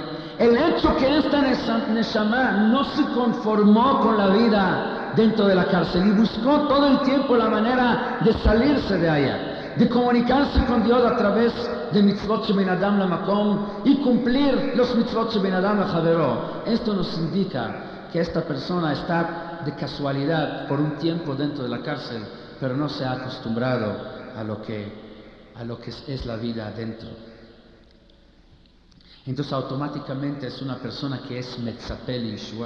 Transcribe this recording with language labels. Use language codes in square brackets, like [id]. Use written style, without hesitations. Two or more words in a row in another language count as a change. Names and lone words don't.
[es] El hecho que esta Neshama no se conformó con la vida dentro de la cárcel y buscó todo el tiempo la manera de salirse de ella, de comunicarse con Dios a través de [he] מצוות שבין אדם למקום [es] y cumplir los [he] מצוות שבין אדם לחברו. [es] Esto nos indica que esta persona está de casualidad por un tiempo dentro de la cárcel, pero no se ha acostumbrado a lo que es la vida adentro. Entonces automáticamente es una persona que es [he] מצפה לישועה.